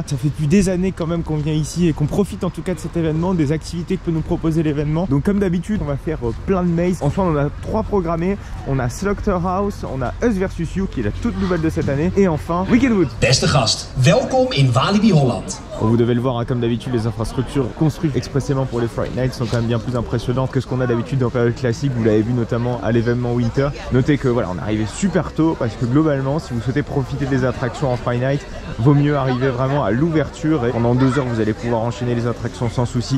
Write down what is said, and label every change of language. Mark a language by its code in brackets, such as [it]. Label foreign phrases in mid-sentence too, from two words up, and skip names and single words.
[fr] Ça fait depuis des années quand même qu'on vient ici et qu'on profite en tout cas de cet événement, des activités que peut nous proposer l'événement. Donc comme d'habitude on va faire plein de mazes. Enfin on en a 3 programmés, on a Slaughterhouse, on a Us vs You qui est la toute nouvelle de cette année et enfin Wickedwood. [nl] Beste gast, welkom in Walibi Holland. [fr] Vous devez le voir, hein, comme d'habitude les infrastructures construites expressément pour les Fright Nights sont quand même bien plus impressionnantes que ce qu'on a d'habitude dans période classique. Vous l'avez vu notamment à l'événement Winter. Notez que voilà, on est arrivé super tôt parce que globalement si vous souhaitez profiter des attractions en Fright Night, vaut mieux arriver vraiment à l'ouverture et pendant 2 heures vous allez pouvoir enchaîner les attractions sans souci.